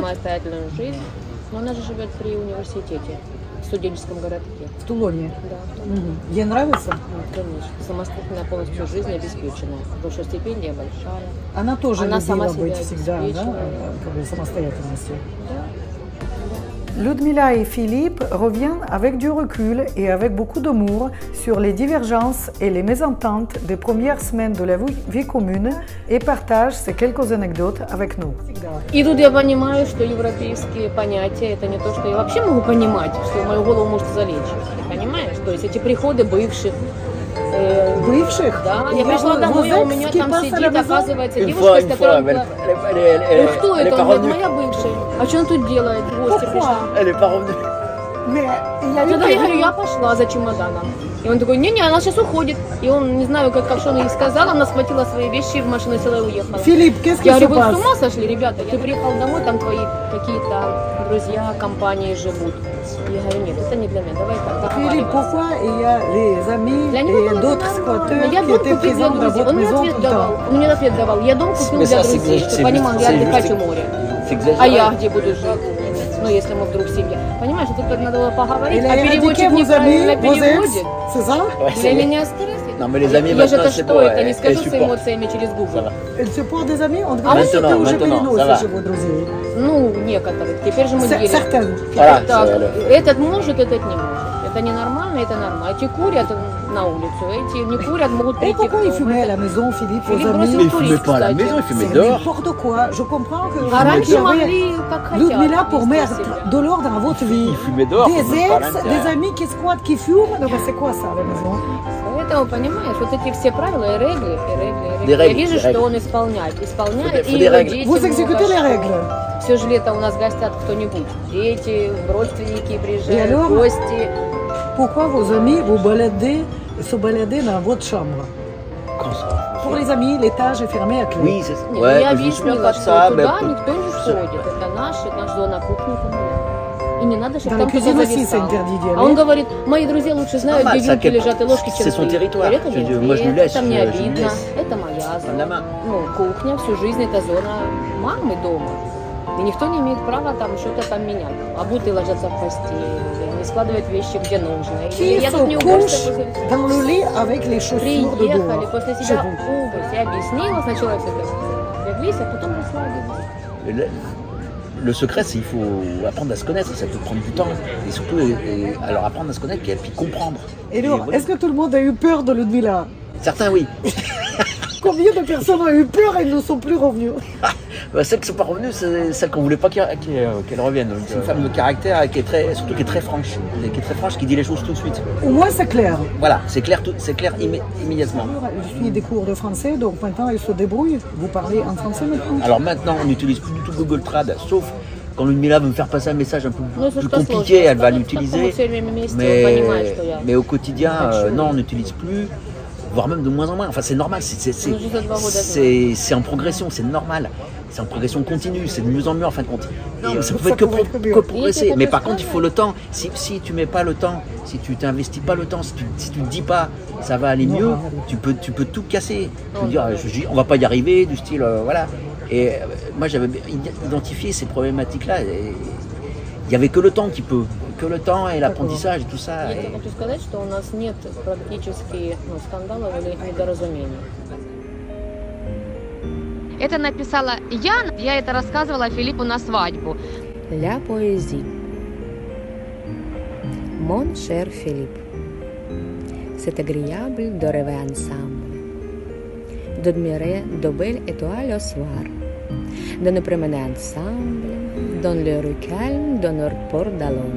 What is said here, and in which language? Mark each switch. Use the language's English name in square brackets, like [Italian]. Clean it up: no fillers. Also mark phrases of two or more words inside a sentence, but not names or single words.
[Russian] Самостоятельную жизнь, но она же живет при университете, в студенческом городке. В Тулоне? Да. Ей нравится? Конечно. Самостоятельная полностью жизнь обеспеченная, потому что стипендия большая. Она тоже любила сама быть всегда, да, как бы самостоятельностью. Да. [French] Ludmila et Philippe reviennent avec du recul et avec beaucoup d'amour sur les divergences et les mésententes des premières semaines de la vie commune et partagent ces quelques anecdotes avec nous. [Russian] И тут я понимаю, что европейские понятия это не то, что я вообще могу понимать, что в мою голову может залечь. Понимаешь? То есть эти приходы бывших. Бывших? Да, я пришла домой, а у меня там сидит, оказывается, девушка, с которой была... Кто это? Он говорит, моя бывшая. А что он тут делает? В гости пришла. [French] Elle est pas revenue. [Russian] Тогда я говорю, я пошла за чемоданом. И он такой, не-не, она сейчас уходит. И он, не знаю, как что он ей сказал, она схватила свои вещи, в машину села и уехала. Филипп, [French] qu'est-ce qui [Russian] я [French] se [Russian] говорю, вы [French] passe? [Russian] с ума сошли, ребята? Ты приехал домой, там твои какие-то друзья, компании живут. Я говорю, нет, это не для меня, давай так. [French] Philippe, pourquoi il y a les amis et d'autres squatteurs qui étaient présents dans votre maison tout le temps? [Russian] Он мне ответ давал, я дом купил для друзей, чтобы понимал, я отдыхать у моря. А я где буду жить? Ну, если мы вдруг в семье. Понимаешь, тут надо было поговорить, а переводчик неправильно переводит. [French] C'est ça? [Russian] Для меня стресс. [French] Non, mais les amis, [Russian] Я же [French] maintenant, [Russian] это [French] c'est [Russian] что, [French] bon. [Russian] это не скажу с эмоциями через Google. [French] Elle se porte des amis? On Ah, devrait dire que maintenant, [Russian] уже переносишь [French] ça va. [Russian] его друзей. Ну, некоторых. Теперь же мы делим. [French] Certains. Voilà, [Russian] Так, [French] c'est- [Russian] этот может, этот не может. Это ненормально, это нормально. Эти курят на улицу, эти не курят, могут [French] Et [Russian] прийти в [French] pourquoi il [Russian] дом. [French] fumait à la maison, Philippe, aux Philippe amis? [Russian] бросил [French] Mais il [Russian] турист, [French] fumait pas à la [Russian] кстати. [French] maison, il fumait C'est dehors. n'importe quoi. Je comprends que [Russian] А раньше [French] vous avez [Russian] могли как хотят. [French] Людмила pour [Russian] вести [French] mettre [Russian] себя. [French] de l'ordre à votre vie. Il fumait dehors. Des faut même pas ex, l'intérieur. des amis qui squattent, qui fument. Non, mais c'est quoi ça à la maison? [Russian] Поэтому, понимаешь, вот эти все правила и регли. [French] Des [Russian] Я [French] règles, [Russian] вижу, [French] des [Russian] что [French] règles. [Russian] он исполняет. Исполняет, [French] Faut [Russian] и [French] des [Russian] его [French] règles. [Russian] дети [French] Vous exécutez les règles. [Russian] Все же лето у нас гостят кто-нибудь. Дети, родственники [French] Et [Russian] приезжают, [French] alors? [Russian] гости. [French] Pourquoi vos amis vous baladez, se balader dans votre chambre? Quand ça? Pour les amis, l'étage est fermé à clé. Oui, c'est [Russian] Не, [French] ouais, [Russian] я [French] je me souviens [Russian] объяснила, [French] pas de [Russian] что [French] ça. [Russian] туда [French] mais- [Russian] никто не входит. Это наша зона кухни, это моя. И не надо, чтобы [French] Dans la [Russian] там кто-то [French] cuisine aussi, c'est [Russian] зависал. [French] interdit d'y [Russian] А он [French] aller. [Russian] говорит, мои друзья лучше знают, Нормально, где вилки [French] ça, [Russian] лежат и ложки, чем [French] c'est son [Russian] ты. [French] territoire. [Russian] Я говорю, это [French] Je [Russian] нет, [French] dis, moi, je lui [Russian] нет, [French] laisse, [Russian] это мне [French] je lui [Russian] обидно, [French] laisse. [Russian] это моя [French] Prendre la [Russian] зона. [French] main. [Russian] Ну, кухня всю жизнь это зона мамы дома. И никто не имеет права там что-то там менять. Обутые ложатся в постели, не складывают вещи где нужно. [French] Qui [Russian] Я [French] se [Russian] тут не [French] couche [Russian] уборщица после... [French] dans le lit avec les chaussures de [Russian] Приехали, [French] dehors. [Russian] после [French] Chez [Russian] себя [French] vous. [Russian] обувь. Я объяснила, сначала все леглись, а потом расслабились. [French] Le secret, c'est qu'il faut apprendre à se connaître, ça peut prendre du temps. Et surtout, alors apprendre à se connaître et puis comprendre. Et alors, voilà. est-ce que tout le monde a eu peur de Ludmila? Certains, oui. Combien de personnes ont eu peur et ne sont plus revenues? Celles qui ne sont pas revenues, c'est celles qu'on ne voulait pas qu'elles reviennent. C'est une femme de caractère surtout qui est très franche. Qui est très franche, qui dit les choses tout de suite. Au moins, c'est clair. Voilà, c'est clair, immédiatement. Je suis des cours de français, donc maintenant, elle se débrouille. Vous parlez en français maintenant? Alors maintenant, on n'utilise plus du tout Google Trad, sauf quand Ludmila veut me faire passer un message un peu [Russian] Ну, [French] plus [Russian] что [French] compliqué, [Russian] сложно. [French] elle va [Russian] Потому [French] l'utiliser. [Russian] что все время вместе, он понимает, что я... [French] Mais au quotidien, [Russian] хочу. [French] non, on n'utilise plus, voire même de moins en moins. Enfin, c'est normal, [Russian] Ну, juste 2 года. [French] c'est en progression, c'est normal. c'est en progression continue, c'est de mieux en mieux en fin de compte. Non, mais ça ne peut que progresser. Mais par contre, il faut le temps. Si tu mets pas le temps, si tu t'investis pas le temps, si tu te dis pas ça va aller mieux, tu peux tout casser. Tu peux dire on va pas y arriver, du style voilà. Et moi j'avais identifié ces problématiques-là. Il y avait que le temps qui peut, que le temps et l'apprentissage et tout ça. [Russian] Я хочу сказать, что у нас нет практически скандалов или недоразумений. Это написала Ян, я это рассказывала Филиппу на свадьбу. [French] La poésie. Mon cher Philippe, c'est agréable de rêver ensemble, d'admirer de belles étoiles au soir, de nous promener ensemble dans les rues calmes de notre port d'Alon.